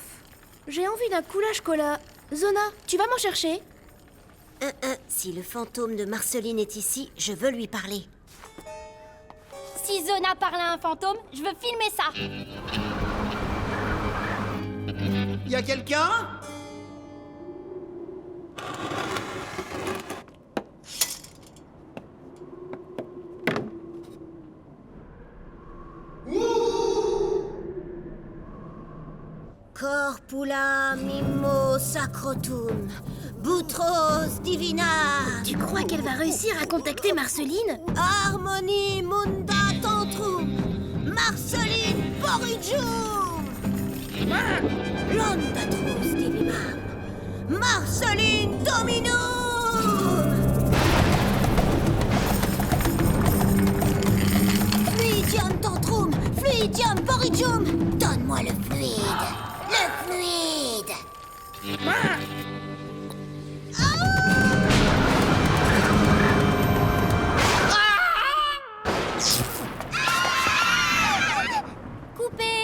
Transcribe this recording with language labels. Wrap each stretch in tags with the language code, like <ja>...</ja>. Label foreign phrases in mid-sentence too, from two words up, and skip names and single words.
<fr>J'ai envie d'un coulage cola. Zona, tu vas m'en chercher? Si le fantôme de Marceline est ici, je veux lui parler. Si Zona parle à un fantôme, je veux filmer ça. Y a quelqu'un? Corpula mimmo sacrotum, butros divina. Tu crois qu'elle va réussir à contacter Marceline? Harmonie munda tantrum, Marceline porridgium. Londatros divimam, Marceline dominum. Fluidium tantrum, fluidium porridgium. Donne-moi le fluide. Le fluide. Coupé.</fr>